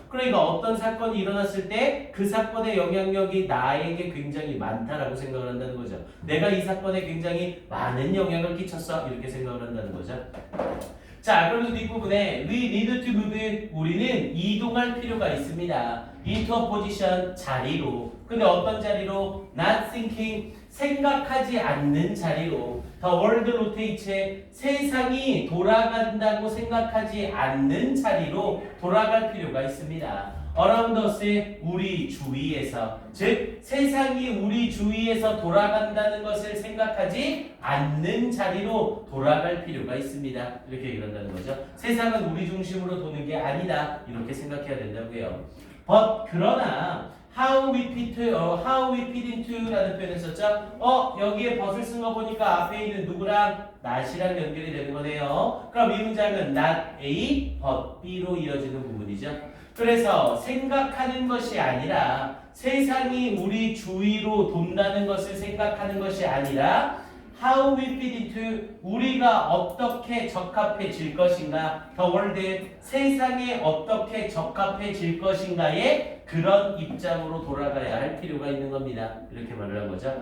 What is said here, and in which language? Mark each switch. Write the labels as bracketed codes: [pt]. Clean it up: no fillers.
[ko] 그러니까 어떤 사건이 일어났을 때 그 사건의 영향력이 나에게 굉장히 많다라고 생각을 한다는 거죠. 내가 이 사건에 굉장히 많은 영향을 끼쳤어 이렇게 생각을 한다는 거죠. 자, 그러면서 뒷부분에 [en] we need to move [ko] 우리는 이동할 필요가 있습니다. [en] into a position [ko] 자리로. 근데 어떤 자리로? [en] not thinking [ko] 생각하지 않는 자리로. [en] the world rotates [ko] 세상이 돌아간다고 생각하지 않는 자리로 돌아갈 필요가 있습니다. [en] around us [ko] 우리 주위에서 즉 세상이 우리 주위에서 돌아간다는 것을 생각하지 않는 자리로 돌아갈 필요가 있습니다. 이렇게 얘기를 한다는 거죠. 세상은 우리 중심으로 도는 게 아니다. 이렇게 생각해야 된다고요. but 그러나 [en] how we fit into [ko] 라는 표현을 썼죠. 여기에 but을 쓴 거 보니까 앞에 있는 누구랑 not이랑 연결이 되는 거네요. 그럼 이 문장은 [en] not A, but B [ko] 로 이어지는 부분이죠. 그래서 생각하는 것이 아니라 세상이 우리 주위로 돈다는 것을 생각하는 것이 아니라 [en] how we fit into [ko] 우리가 어떻게 적합해질 것인가 [en] the world [ko] 세상에 어떻게 적합해질 것인가에 그런 입장으로 돌아가야 할 필요가 있는 겁니다. 이렇게 말을 한 거죠.